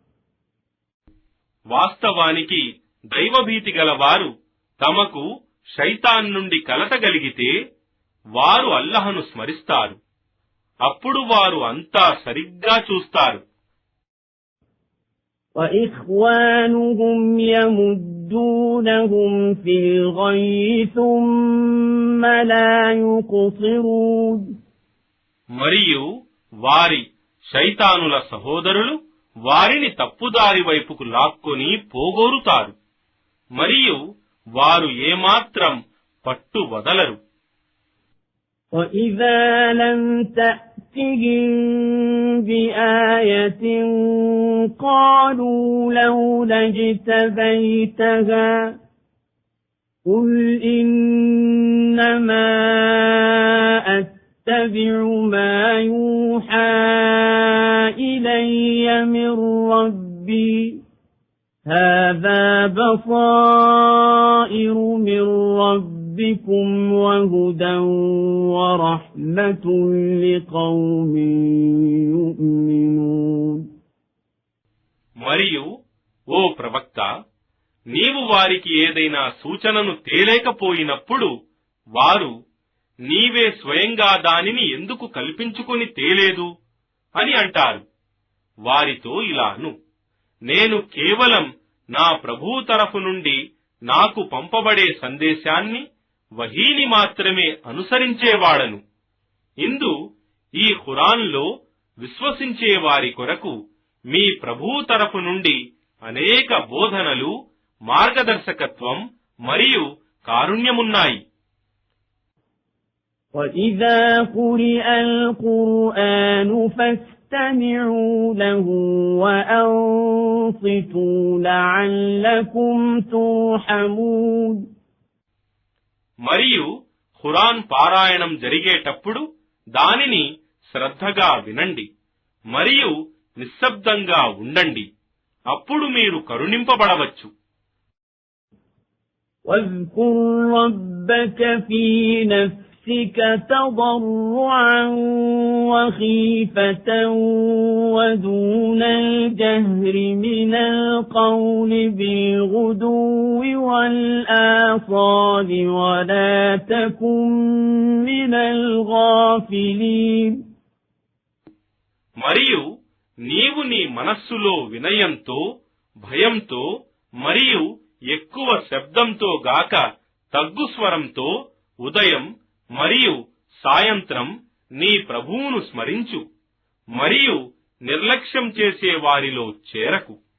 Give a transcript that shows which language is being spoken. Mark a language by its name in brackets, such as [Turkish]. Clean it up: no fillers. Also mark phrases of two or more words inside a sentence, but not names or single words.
[Telugu] వాస్తవానికి దైవభీతి గలవారు తమకు శైతాన్ నుండి కలతగలిగితే వారు అల్లాహ్ను స్మరిస్తారు. అప్పుడు వారు అంతా సరిగ్గా చూస్తారు. [Arabic] وإخوانهم يمدونهم في الغي ثم لا يقصرون [Telugu] మరియు వారి శైతానుల సహోదరులు వారిని తప్పుదారి వైపుకు లాక్కొని పోగోరుతారు మరియు వారు ఏమాత్రం పట్టు వదలరు. [Arabic] وَإِذَا لَمْ تَأْتِهِمْ بِآيَةٍ قَالُوا لَوْلَا اجْتَبَيْتَهَا قُلْ إِنَّمَا أَتَّبِعُ مَا يُوحَى إِلَيَّ مِنْ رَبِّي هَذَا بَصَائِرُ مِنْ رَبِّكُمْ وَهُدًى وَرَحْمَةٌ لِقَوْمٍ يُؤْمِنُونَ. [Telugu] మరియు ఓ ప్రవక్త, నీవు వారికి ఏదైనా సూచనను తేలేకపోయినప్పుడు వారు నీవే స్వయంగా దానిని ఎందుకు కల్పించుకొని తేలేదు అని అంటారు. వారితో ఇలాను, నేను కేవలం నా ప్రభువు తరఫు నుండి నాకు పంపబడే సందేశాన్ని వహీని మాత్రమే అనుసరించేవాడను. ఇందు ఈ ఖురాన్లో విశ్వసించే వారి కొరకు మీ ప్రభువు తరఫు నుండి అనేక బోధనలు, మార్గదర్శకత్వం మరియు కారుణ్యమున్నాయి. [Arabic] وَإِذَا قُرِئَ الْقُرْآنُ فَاسْتَمِعُوا لَهُ وَأَنصِتُوا لَعَلَّكُمْ تُرْحَمُونَ. [Telugu] మరియు ఖురాన్ పారాయణం జరిగేటప్పుడు దానిని శ్రద్ధగా వినండి మరియు నిశ్శబ్దంగా ఉండండి, అప్పుడు మీరు కరుణింపబడవచ్చు. [Arabic] وَاذْكُرْ رَبَّكَ فِي نَفْسِكَ تَضَرُّعًا وَخِيفَةً وَدُونَ الْجَهْرِ مِنَ الْقَوْلِ بِالْغُدُوِّ وَالْآصَالِ وَلَا تَكُن مِّنَ الْغَافِلِينَ. [Telugu] మరియు నీవు నీ మనస్సులో వినయంతో, భయంతో మరియు ఎక్కువ శబ్దంతో గాక తగ్గు స్వరంతో ఉదయం మరియు సాయంత్రం నీ ప్రభువును స్మరించు మరియు నిర్లక్ష్యం చేసే వారిలో చేరకు.